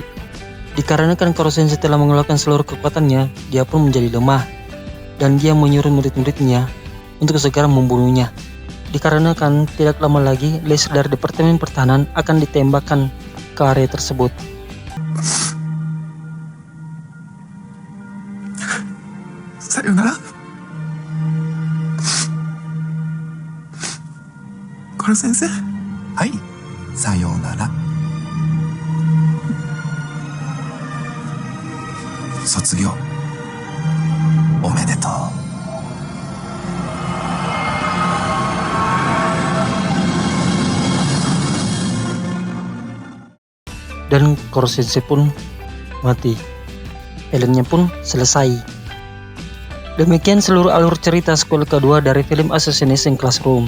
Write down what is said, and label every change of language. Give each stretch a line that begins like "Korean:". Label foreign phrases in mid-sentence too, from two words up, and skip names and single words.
Indonesian: Dikarenakan Kuro Sensei telah mengeluarkan seluruh kekuatannya, dia pun menjadi lemah, dan dia menyuruh murid-muridnya untuk segera membunuhnya. Dikarenakan tidak lama lagi, laser dari Departemen Pertahanan akan ditembakkan ke area tersebut. Sayonara.
Japanese: コロ先生。はい、さようなら。卒業おめでとう。
Indonesian: Dan Kuro Sensei pun mati. Filmnya pun selesai. Demikian seluruh alur cerita sequel kedua dari film Assassination Classroom.